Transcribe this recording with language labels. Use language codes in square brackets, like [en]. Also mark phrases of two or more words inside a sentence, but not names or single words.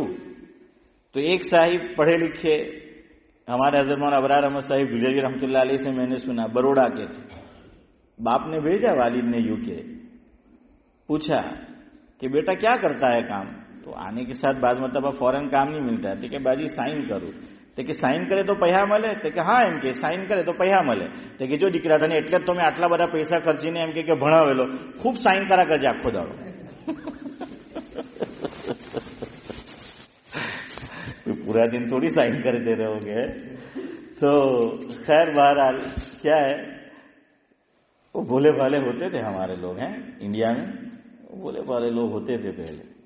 [ur] تو ایک صاحب پڑھے لکھے ہمارے حضرت مولانا ابرار احمد صاحب دلجوی رحمۃ اللہ علیہ سے میں نے سنا، بروڑا کے تھے. باپ نے بھیجا، والد نے یو کے، پوچھا کہ بیٹا کیا کرتا ہے کام؟ تو آنے کے ساتھ بعض مرتبہ فوراً کام نہیں ملتا ہے. تو کہ باجی سائن کروں. [gu] તો કે સાઇન કરે તો પૈસા મળે? તો કે હા, એમ કે સાઇન કરે તો પૈસા મળે. તો કે જો દીકરા તને એટલે જ તો મેં આટલા બધા પૈસા ખર્ચીને એમ કે ભણાવેલો, ખૂબ સાઇન કરા કરજે આખો દાડો. [ur] پورا دن تھوڑی سائن کرتے رہو گے. تو خیر بہرحال کیا ہے، وہ بھولے بھالے ہوتے تھے ہمارے لوگ ہیں انڈیا میں، بھولے بھالے لوگ ہوتے تھے پہلے.